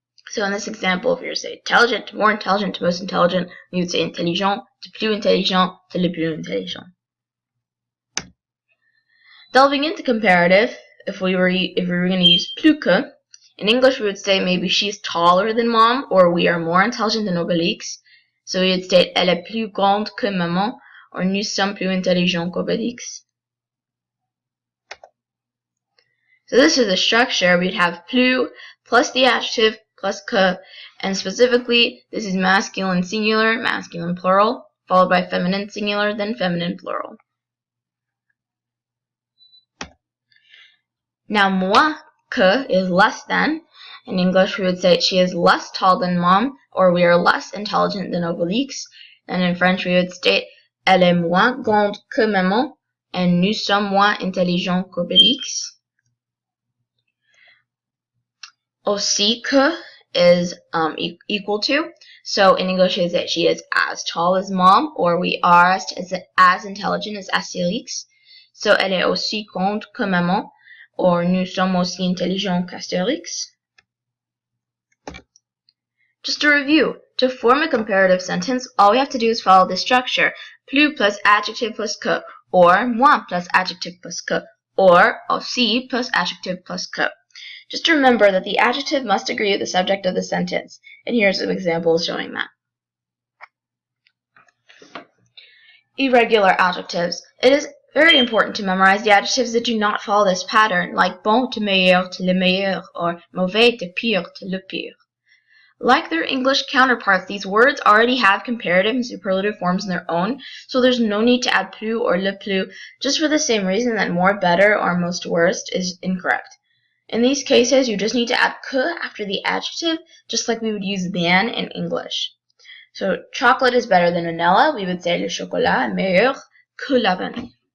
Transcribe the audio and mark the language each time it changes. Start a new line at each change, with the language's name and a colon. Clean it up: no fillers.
English: So in this example, if you were to say intelligent to more intelligent to most intelligent, we would say intelligent to
French: plus intelligent
English: to
French: le plus intelligent.
English: Delving into comparative, if we were going to use plus que, in English we would say maybe she's taller than mom, or we are more intelligent than Obélix. So we would state
French: elle est plus grande que maman, or nous sommes plus intelligents qu'Obélix.
English: So this is the structure. We'd have plus the adjective plus que, and specifically this is masculine singular, masculine plural, followed by feminine singular, then feminine plural. Now moi que is less than. In English we would say she is less tall than mom, or we are less intelligent than Obélix. And in French we would state
French: elle est moins grande que maman, and nous sommes moins intelligents qu'Obélix.
English: Aussi que is equal to. So in English is that she is as tall as mom, or we are as intelligent as Astérix.
French: So elle est aussi grande que maman, or nous sommes aussi intelligents qu'Astérix.
English: Just to review, to form a comparative sentence, all we have to do is follow this structure: plus adjective plus que, or moins plus adjective plus que, or aussi plus adjective plus que. Just remember that the adjective must agree with the subject of the sentence, and here's some examples showing that. Irregular adjectives. It is very important to memorize the adjectives that do not follow this pattern, like bon to meilleur to le meilleur, or mauvais to pire to le pire. Like their English counterparts, these words already have comparative and superlative forms in their own, so there's no need to add plus or le plus, just for the same reason that more better or most worst is incorrect. In these cases, you just need to add que after the adjective, just like we would use than in English. So chocolate is better than vanilla. We would say
French: le chocolat est meilleur que la vanille.